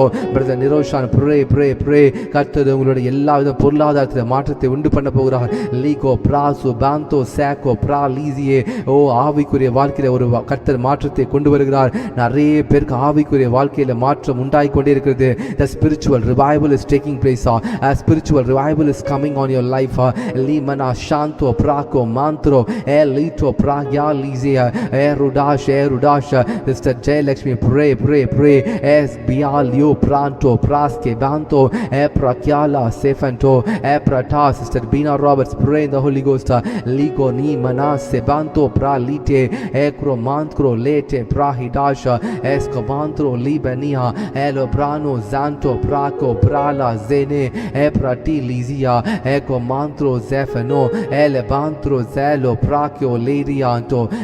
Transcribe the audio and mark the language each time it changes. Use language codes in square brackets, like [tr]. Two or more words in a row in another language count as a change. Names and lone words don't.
[en] Brother Niroshan pray. [ta] கர்த்தர் உங்களுடைய எல்லா வித பொருளாதாரத்தில் மாற்றத்தை உண்டு பண்ண போகிறார். லீகோ பிராசு பாந்தோ சேகோ பிரா லீசியே. ஓ ஆவிக்குரிய வாழ்க்கையில ஒரு கர்த்தர் மாற்றத்தை கொண்டு வருகிறார். நிறைய பேருக்கு ஆவிக்குரிய வாழ்க்கையில மாற்றம் உண்டாகி கொண்டே இருக்கிறது. [en] The spiritual revival is taking place. A spiritual revival is coming on your life. Limana shanto praco mantro elito pragya lizia erudash Sister Jayalakshmi pray es bialio pranto praske banto eprakyala sefanto eprata. Sister Bina Roberts pray in the Holy Ghost. Ligo ni manase banto pralite ekromantro lete prahidasha escobantro libania elobrano zanto praco prala zene eprati lizia ecomantro zefano elebantro zelo prakio lerianto